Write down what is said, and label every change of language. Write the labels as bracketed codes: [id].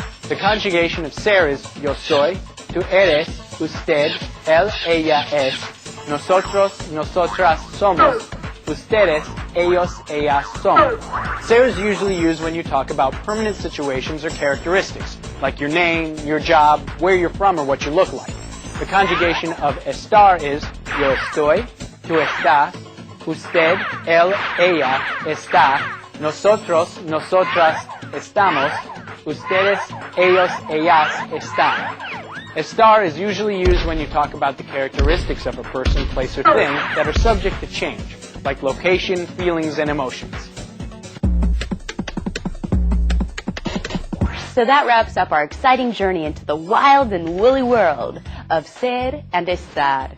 [en] The conjugation of ser is [es] yo soy, tú eres, usted, él, ella es, nosotros, nosotras somos, ustedes, ellos, ellas son. [en] Ser is usually used when you talk about permanent situations or characteristics, like your name, your job, where you're from, or what you look like. The conjugation of estar is [es] yo estoy, tú estás, usted, él, ella, está, nosotros, nosotras, estamos, ustedes, ellos, ellas, están. [en] Estar is usually used when you talk about the characteristics of a person, place, or thing that are subject to change, like location, feelings, and emotions. So that wraps up our exciting journey into the wild and woolly world of ser and estar.